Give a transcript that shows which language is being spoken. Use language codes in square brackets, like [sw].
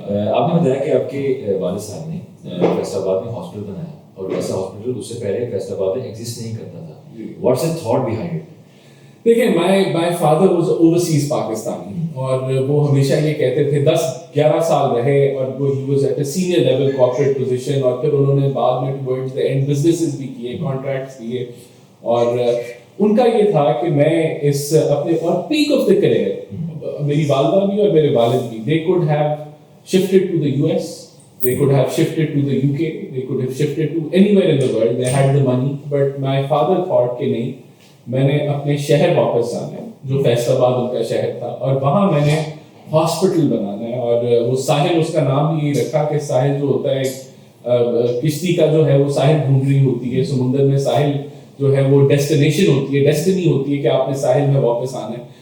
[ur] آپ نے بتایا کہ آپ کے والد صاحب نے فیصل آباد میں ہاسپٹل بنایا, اور ایسا ہاسپٹل اس سے پہلے فیصل آباد میں ایگزسٹ نہیں کرتا تھا. [en] What's a thought behind it? [ur] دیکھیں [en] my father was overseas Pakistani, [ur] اور وہ ہمیشہ یہ کہتے تھے 10-11 سال رہے, اور وہ [en] ہی was at a senior level corporate position. [ur] اور پھر انہوں نے بعد میں ٹورڈز دی اینڈ بزنسز بھی کیے, کانٹریکٹس دیے. اور ان کا یہ تھا کہ میں اس اپنے اور پیک آف دا کریئر, میری والدہ بھی اور میرے والد بھی, [en] they could have shifted to the US, they could have shifted to the UK, they could have shifted to anywhere in the world, they had the money. But my father thought [ur] کہ نہیں, میں نے اپنے شہر واپس جانا ہے جو فیصل آباد ان کا شہر تھا, اور وہاں میں نے ہاسپٹل بنانا ہے. اور وہ ساحل, اس کا نام بھی یہ رکھا کہ ساحل جو ہوتا ہے کشتی کا جو ہے وہ ساحل ڈھونڈ رہی ہوتی ہے, سمندر میں ساحل جو ہے وہ ڈیسٹینیشن ہوتی ہے, ڈیسٹنی ہوتی ہے کہ آپ نے ساحل میں واپس آنا ہے.